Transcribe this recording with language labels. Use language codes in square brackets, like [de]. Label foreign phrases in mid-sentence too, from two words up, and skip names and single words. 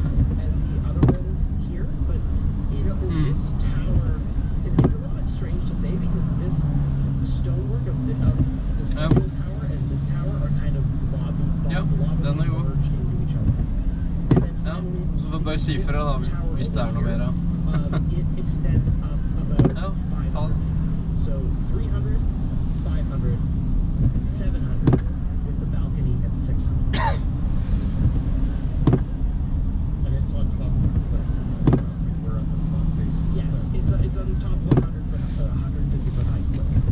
[no] Ja, den er god. Ja, så får bare si fra da, hvis det er noe mer. Ja, ha det. [en] So 300, 500, 700, with the balcony at 600. And it's on top of the cliff. We're at the top base of the Yes, cliff. it's on top of 150 foot high cliff.